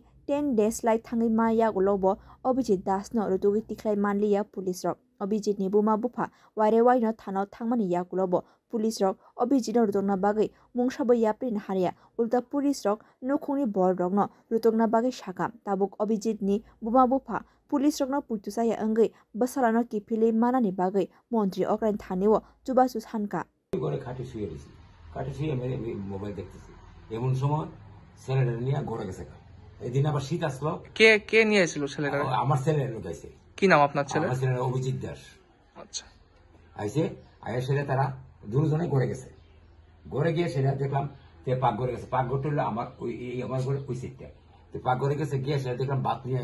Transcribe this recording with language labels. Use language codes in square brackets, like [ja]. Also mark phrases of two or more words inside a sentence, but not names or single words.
[brx] 10 days लाइ थाङै मा यागुलोबो अभिजित दासनो रुतुगि तिख्लाइ मानलिया पुलिस रक अभिजित नि बुमा बुफा वारे वाइनो थानाव थांमानि याकुलोबो पुलिस रक अभिजित रुतुगना बागै मुंसाबो याप्रिन हारिया उल्टा पुलिस रक नुखुनि बर रकनो रुतुगना बागै साका ताबुक अभिजित नि बुमा बुफा पुलिस रकनो पुतुसाया अंगै बसालानो किफिले मानानि बागै मन्त्री अक्राइन थानेव चुबासु सानका [bn] ঘরে খাটে শুয়ে রয়েছি খাটে শুয়ে আমি মোবাইল দেখতেছি এমন সময় ছেলেটা নিয়ে ঘরে গেছে এদিন আবার শীত আসলো কে কে নিয়ে এসেছিল ছেলেটা আমার ছেলে লোক আইছে কি নাম আপনার ছেলে আমার ছেলে অভিজিৎ দাস আচ্ছা আইছে আয়া ছেলে তারা দুজনে ঘরে গেছে ঘরে গিয়ে সেটা দেখলাম যে পাকঘরে গেছে পাকঘরটা হলো আমার ওই আমার ঘরে ওই সিটটা তো পাকঘরে গেছে গিয়ে সেটা দেখলাম বাত নিয়ে